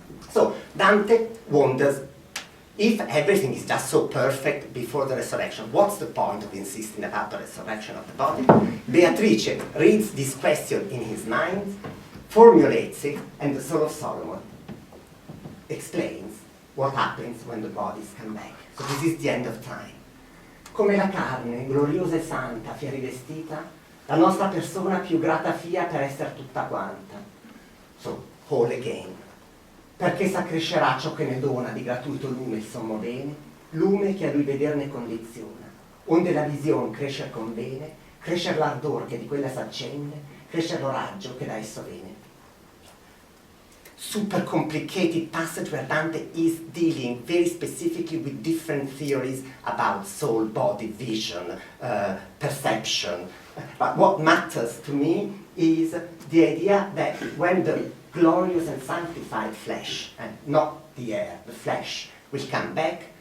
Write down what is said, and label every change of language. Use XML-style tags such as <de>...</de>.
<en>So Dante wonders, if everything is just so perfect before the resurrection, what's the point of insisting about the resurrection of the body? Beatrice reads this question in his mind, formulates it, and the Soul of Solomon explains what happens when the bodies come back. So this is the end of time.</en> <it>Come la carne, gloriosa e santa, fia rivestita, la nostra persona più grata fia per essere tutta quanta.</it> <en>So, whole again.</en> <it>Perché s'accrescerà ciò che ne dona di gratuito lume il sommo bene, lume che a lui veder ne condiziona, onde la visione crescer convene, crescer l'ardor che di quella s'accende, crescer lo raggio che da esso viene.</it> <en>Super complicated passage where Dante is dealing very specifically with different theories about soul, body, vision, perception. But what matters to me is the idea that when the glorious and sanctified flesh, and not the air, the flesh, will come back,</en>